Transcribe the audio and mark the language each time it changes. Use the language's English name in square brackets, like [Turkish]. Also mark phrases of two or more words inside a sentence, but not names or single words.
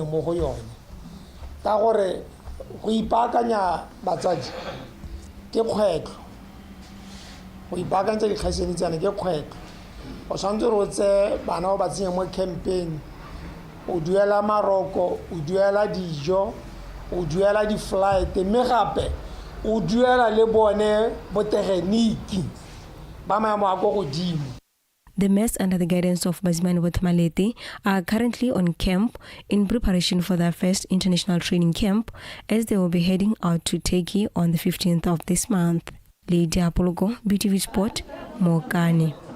[Tswana] mo go yone ka gore go ipakanya batsadi ke kgwetlo go ipakanya dikgaiseni tsana ke kgwetlo o tshwanetse re tse bana ba tsenya mo campaign o duela maroko o duela dijo o duela di flight mme gape o duela le bone botegeniki. [English] The mess under the guidance of Bazimane Botmalete are currently on camp in preparation for their first international training camp as they will be heading out to Turkey on the 15th of this month. Lydia Apologo, BTV Sport, Mokani.